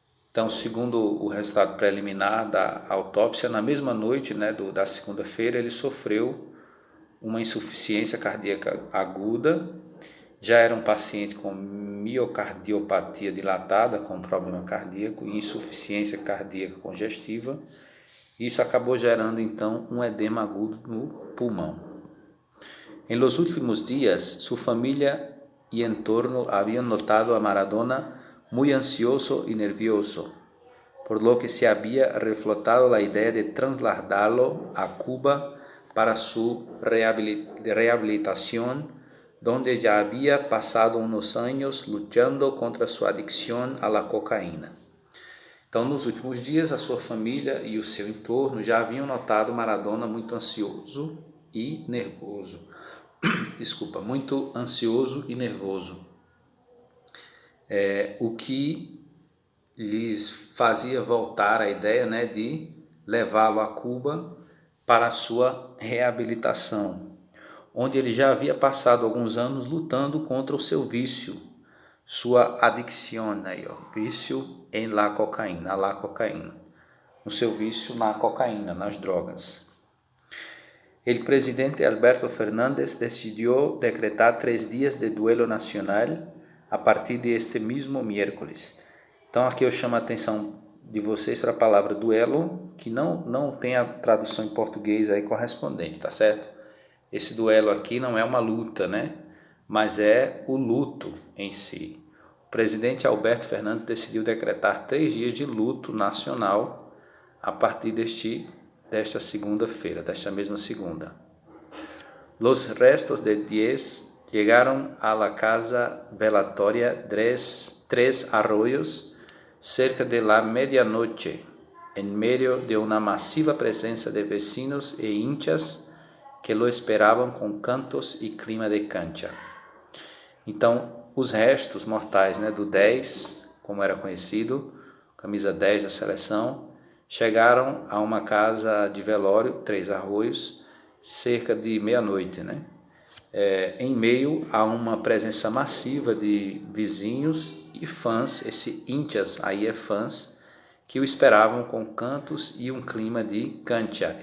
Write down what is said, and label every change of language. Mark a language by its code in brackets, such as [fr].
[pt] Então, segundo o resultado preliminar da autópsia, na mesma noite, né, da segunda-feira, ele sofreu uma insuficiência cardíaca aguda. Já era um paciente com miocardiopatia dilatada, com problema cardíaco e insuficiência cardíaca congestiva. Isso acabou gerando então um edema agudo no pulmão. [es] En los últimos días, su familia y entorno habían notado a Maradona muy ansioso y nervioso, por lo que se había reflotado la idea de trasladarlo a Cuba para su rehabilitación, donde ya había pasado unos años luchando contra su adicción a la cocaína. [pt] Então, nos últimos dias, a sua família e o seu entorno já haviam notado Maradona muito ansioso e nervoso. Muito ansioso e nervoso. O que lhes fazia voltar a ideia, né, de levá-lo a Cuba para a sua reabilitação, onde ele já havia passado alguns anos lutando contra o seu vício, sua adicción, vício em la cocaína, o seu vício na cocaína, nas drogas. [es] El presidente Alberto Fernández decidió decretar 3 días de duelo nacional a partir de este mismo miércoles. [pt] Então aqui eu chamo a atenção de vocês para a palavra duelo, que não tem a tradução em português aí correspondente, tá certo? Esse duelo aqui não é uma luta, né? Mas é o luto em si. O presidente Alberto Fernandes decidiu decretar 3 dias de luto nacional a partir desta segunda-feira, desta mesma segunda. [es] Los restos de 10 llegaron a la casa velatoria Tres Arroyos cerca de la medianoche, en medio de una masiva presencia de vecinos e hinchas que lo [pt] esperavam com cantos e [es] clima de cancha. [pt] Então, os restos mortais, né, do 10, como era conhecido, camisa 10 da seleção, chegaram a uma casa de velório, Três Arroios, cerca de meia-noite, né? Em meio a uma presença massiva de vizinhos e fãs, esse hinchas aí é fãs, que o esperavam com cantos e um clima de cancha.